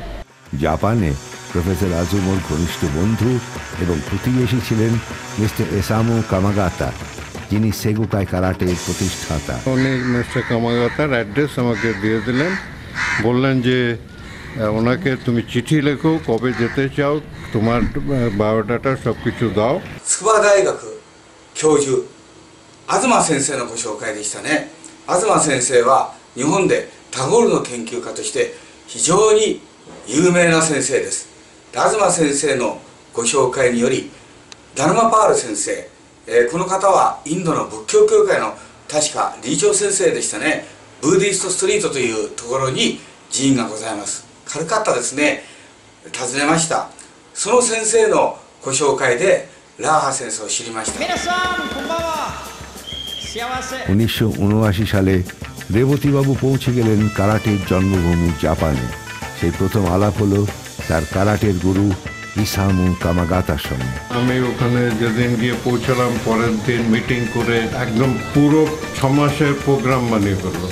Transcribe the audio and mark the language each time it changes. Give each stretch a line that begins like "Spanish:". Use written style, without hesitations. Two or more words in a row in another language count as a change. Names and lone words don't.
Bangla: জাপানে প্রফেসর আজুমোর ঘনিষ্ঠ বন্ধু এবং প্রতিবেশী ছিলেন মিস্টার এসামু কামাগাতা, যিনি সেগুকাই কারাটের প্রতিষ্ঠাতা। উনি মিস্টার কামাগাতার অ্যাড্রেস আমাকে দিয়ে দিলেন, বললেন যে ওনাকে তুমি চিঠি লেখো, কবে যেতে চাও, তোমার বায়োডাটা সব কিছু দাও।
Japanese: 筑波大学教授東先生のご紹介でしたね。東先生は日本でタゴールの研究家として非常に有名な先生です。東先生のご紹介によりダルマパール先生、この方はインドの仏教協会の確か理事長先生でしたね。ブーディストストリートというところに寺院がございます。カルカッタですね。訪ねました。その先生のご紹介でラーハ先生を知りました。
Bangla: 1979 সালে রেবতীবাবু পৌঁছে গেলেন কারাটের জন্মভূমি জাপানে। সেই প্রথম আলাপ হলো তার কারাটের গুরু ইসামু কামাগাতার সঙ্গে। আমি ওখানে যেদিন গিয়ে পৌঁছলাম, পরের দিন মিটিং করে একদম পুরো 6 মাসের প্রোগ্রাম বানিয়ে ফেললো।